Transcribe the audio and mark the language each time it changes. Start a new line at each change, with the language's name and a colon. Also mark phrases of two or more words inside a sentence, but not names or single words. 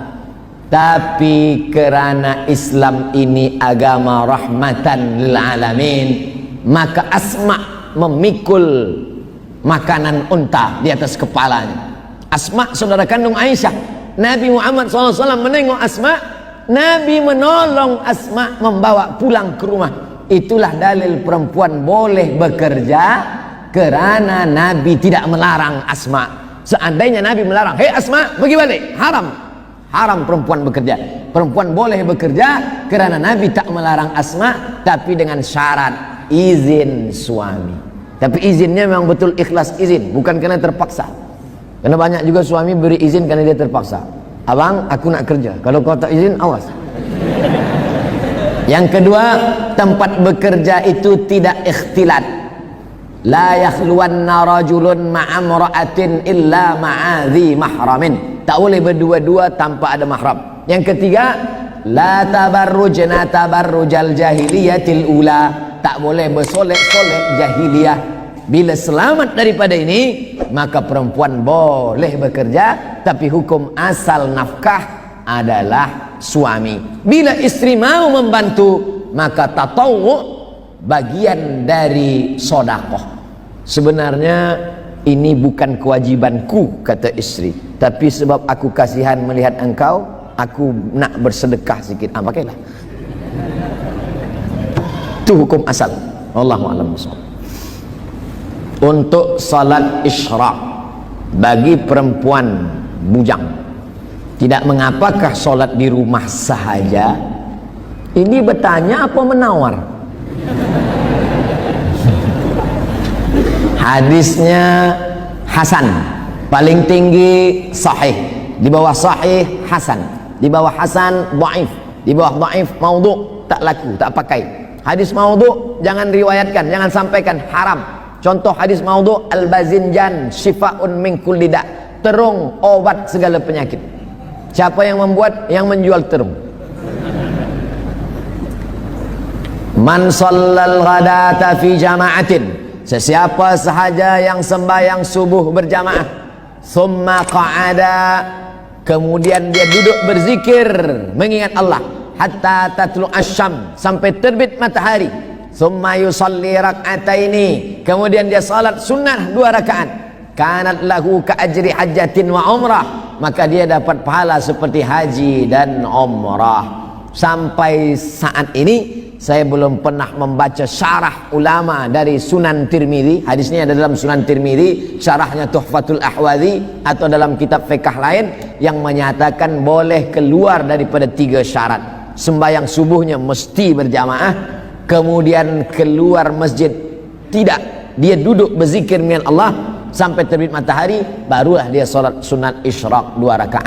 Malay: Tapi kerana Islam ini agama
Arabic: رحمة للعالمين,
Malay: maka Asma memikul makanan unta di atas kepalanya. Asma saudara kandung Aisyah. Nabi Muhammad SAW menengok Asma, Nabi menolong Asma membawa pulang ke rumah. Itulah dalil perempuan boleh bekerja, kerana Nabi tidak melarang Asma. Seandainya Nabi melarang, hei Asma pergi balik, haram. Haram perempuan bekerja. Perempuan boleh bekerja kerana Nabi tak melarang Asma, tapi dengan syarat izin suami. Tapi izinnya memang betul ikhlas izin, bukan kerana terpaksa. Karena banyak juga suami beri izin kerana dia terpaksa. Abang, aku nak kerja, kalau kau tak izin, awas. Yang kedua, tempat bekerja itu tidak ikhtilat.
Arabic: لا يخلون رجل مع امرأة إلا مع ذي محرم.
Malay: Tak boleh berdua-dua tanpa ada mahram. Yang ketiga,
Arabic: لا تبرجن تبرج الجاهلية الأولى.
Malay: Tak boleh bersolek-solek jahiliyah. Bila selamat daripada ini, maka perempuan boleh bekerja, tapi hukum asal nafkah adalah suami. Bila istri mau membantu, maka tatawwu, bagian dari sodakoh. Sebenarnya ini bukan kewajibanku, kata istri, tapi sebab aku kasihan melihat engkau, aku nak bersedekah sikit. Pakailah. Itu hukum asal.
Arabic: والله أعلم بالصواب.
Malay: Untuk salat isyraq bagi perempuan bujang, tidak mengapakah solat di rumah sahaja? Ini bertanya apa menawar? Hadisnya hasan, paling tinggi sahih, di bawah sahih hasan, di bawah hasan dhaif, di bawah dhaif maudhu', tak laku, tak pakai. Hadis maudhu' jangan riwayatkan, jangan sampaikan, haram. Contoh hadis maudhu',
Arabic: الباذنجان شفاء من كل داء',
Malay: terung obat segala penyakit. Siapa yang membuat? Yang menjual terung.
Arabic: من صلى الغداة في جماعة,
Malay: sesiapa sahaja yang sembahyang subuh berjamaah, thumma qa'ada, kemudian dia duduk berzikir mengingat Allah,
Arabic: حتى تطلع الشمس,
Malay: sampai terbit matahari,
Arabic: ثم يصلي ركعتين,
Malay: kemudian dia salat sunnah 2 rakaat,
Arabic: كانت له كأجر حجة وعمرة,
Malay: maka dia dapat pahala seperti haji dan umrah. Sampai saat ini saya belum pernah membaca syarah ulama dari Sunan Tirmidzi. Hadisnya ada dalam Sunan Tirmidzi, syarahnya Tuhfatul Ahwazi, atau dalam kitab fiqh lain yang menyatakan boleh keluar daripada 3 syarat. Sembahyang subuhnya mesti berjamaah, kemudian keluar masjid tidak, dia duduk berzikir dengan Allah sampai terbit matahari, barulah dia solat sunat isyraq 2 rakaat.